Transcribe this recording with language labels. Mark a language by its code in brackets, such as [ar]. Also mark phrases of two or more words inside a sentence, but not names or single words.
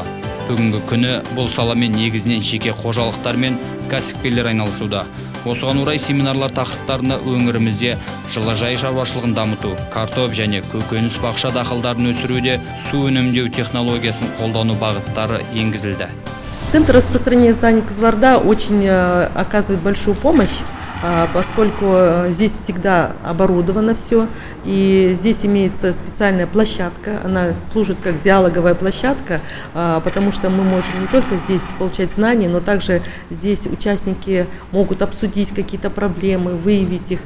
[kk] Бүгінгі күні бұл саламен негізінен жеке қожалықтар мен кәсіпкерлер айналысуда. Осыған орай семинарлар тақырыптарына өңірімізде жылыжай шаруашылығын дамыту, картоп және көкөніс бақша дақылдарын өсіруде су үнемдеу технологиясын қолдану бағыттары енгізілді. [ru] Центр распространения зданий Кызылорда очень оказывает большую помощь, поскольку здесь всегда оборудовано все, и здесь имеется специальная площадка, она служит как диалоговая площадка, потому что мы можем не только здесь получать знания, но также здесь участники могут обсудить какие-то проблемы, выявить их.